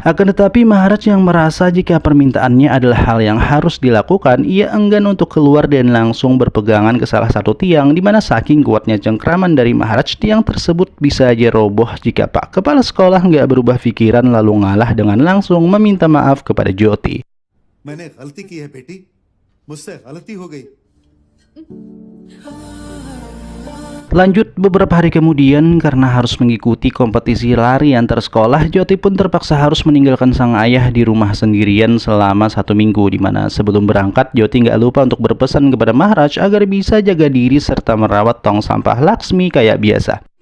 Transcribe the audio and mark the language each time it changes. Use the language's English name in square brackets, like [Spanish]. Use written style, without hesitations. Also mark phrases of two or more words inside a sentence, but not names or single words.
[Indonesian] Akan tetapi Maharaj yang merasa jika permintaannya adalah hal yang harus dilakukan, ia enggan untuk keluar dan langsung berpegangan ke salah satu tiang, di mana saking kuatnya cengkraman dari Maharaj, tiang tersebut bisa aja roboh jika Pak Kepala Sekolah nggak berubah pikiran lalu ngalah dengan langsung meminta maaf kepada Jyoti. [Hindi] मैंने गलती की है बेटी, मुझसे गलती हो गई. [Indonesian] Lanjut beberapa hari kemudian, karena harus mengikuti kompetisi lari antar sekolah, Jyoti pun terpaksa harus meninggalkan sang ayah di rumah sendirian selama 1 minggu, di mana sebelum berangkat Jyoti nggak lupa untuk berpesan kepada Maharaj agar bisa jaga diri serta merawat tong sampah Laksmi kayak biasa.